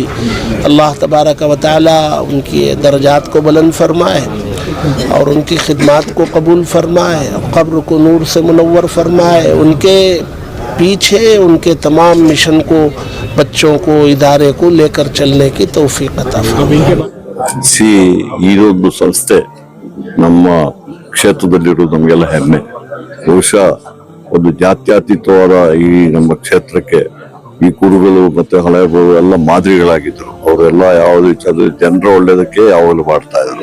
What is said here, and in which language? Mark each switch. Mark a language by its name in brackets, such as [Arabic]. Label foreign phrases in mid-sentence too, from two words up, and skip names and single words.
[Urdu] اللہ تبارک و تعالیٰ ان کی درجات کو بلند فرمائے اور ان کی خدمات کو قبول فرمائے، قبر کو نور سے منور فرمائے، ان کے پیچھے ان کے تمام مشن کو، بچوں کو، ادارے کو لے کر چلنے کی توفیق عطا فرمائے. [Kannada] ಈರೊಂದು ಸಂಸ್ಥೆ ನಮ್ಮ ಕ್ಷೇತ್ರದಲ್ಲಿರುವುದು ನಮಗೆಲ್ಲ ಹೆಮ್ಮೆ. ಬಹುಶಃ ಒಂದು ಜಾತ್ಯತೀತವಾದ ಈ ನಮ್ಮ ಕ್ಷೇತ್ರಕ್ಕೆ ಈ ಗುರುಗಳು ಮತ್ತೆ ಹಳೆಯವರು ಎಲ್ಲ ಮಾದರಿಗಳಾಗಿದ್ರು. ಅವರೆಲ್ಲ ಯಾವುದು ಜನರ ಒಳ್ಳೇದಕ್ಕೆ ಯಾವಾಗಲೂ ಮಾಡ್ತಾ ಇದ್ರು.